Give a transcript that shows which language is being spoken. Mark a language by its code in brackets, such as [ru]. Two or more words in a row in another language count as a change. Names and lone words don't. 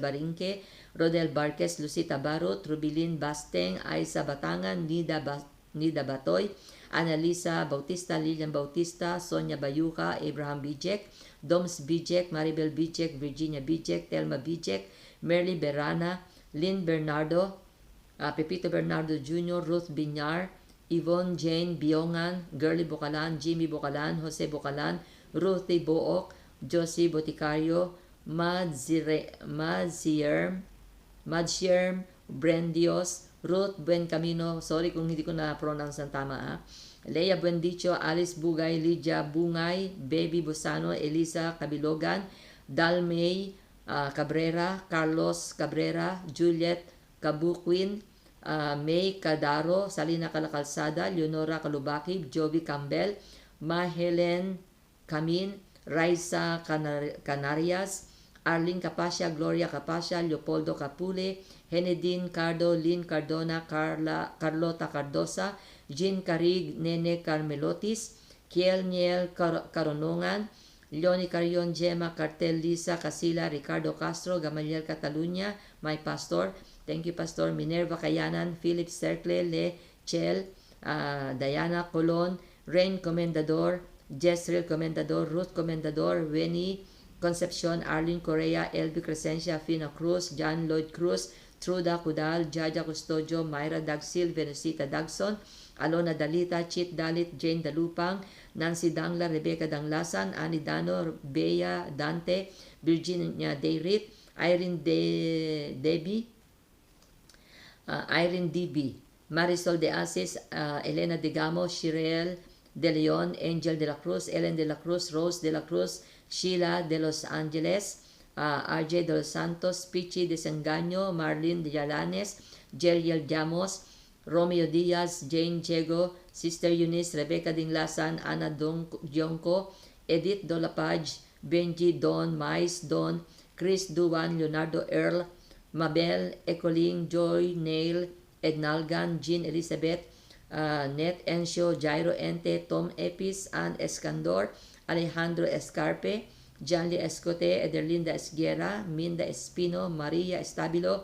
[tl] Barinque, Rodel Barquez, Lucita Barot, Rubilin Basteng, Aiza Batangan, Nida Nida Batoy, Annalisa Bautista, Lilian Bautista, Sonia Bayuca, Abraham Bijek, Doms Bijek, Maribel Bijek, Virginia Bijek, Telma Bijek, Merly Berana, Lynn Bernardo, Pepito Bernardo Jr., Ruth Binyar, Yvonne Jane Biongan, Girly Bukalan, Jimmy Bukalan, Jose Bukalan, Ruthie Book, Josie Boticario, Madzierm Brendios, Ruth Buencamino, sorry kung hindi ko na-pronounce ng tama, Leia Buendicho, Alice Bugay, Lydia Bungay, Baby Busano, Elisa Kabilogan, Dalmay Cabrera, Carlos Cabrera, Juliet Kabuquin, May Cadaro, Salina Calacalzada, Leonora Calubaki, Jovi Campbell, Helen Camin, Raisa Canarias, Arlene Capascia, Gloria Capascia, Leopoldo Capule, Henedine Cardo, Lynn Cardona, Carlota Cardosa, Jean Carig, Nene Carmelotis, Kiel Niel Caronongan, Leonie Carion, Gemma Cartel, Lisa Casila, Ricardo Castro, Gamaliel Catalunya, [en] my pastor, thank you Pastor, Minerva Kayanan, Philip Cercle, Le Chel, Diana Colon, Rain Comendador, Jezreel Comendador, Ruth Comendador, Winnie Concepcion, Arlene Correa, Elby Crescencia, Fina Cruz, John Lloyd Cruz, Truda Cudal, Jaja Custodio, Myra Dagsil, Venusita Dagson, Alona Dalita, Chit Dalit, Jane Dalupang, Nancy Dangla, Rebecca Danglasan, Annie Dano, Bea Dante, Virginia Dayrit, Irene DB, Marisol De Asis, Elena Digamo, Shirel De Leon, Angel De La Cruz, Ellen De La Cruz, Rose De La Cruz, Sheila De Los Angeles, RJ De Los Santos, Pichi De Sengaño, Marlene De Yalanes, Jeriel Llamos, Romeo Diaz, Jane Diego, Sister Eunice, Rebecca Dinglasan, Ana Dionco, Edith Dolapaj, Benji Don, Mais Don, Chris Duan, Leonardo Earl, Mabel Ecoling, Joy Nail, Ednalgan, Jean Elizabeth, Net Encio, Jairo Ente, Tom Epis, Ann Escandor, Alejandro Escarpe, Janly Escote, Ederlinda Esguera, Minda Espino, Maria Estabilo,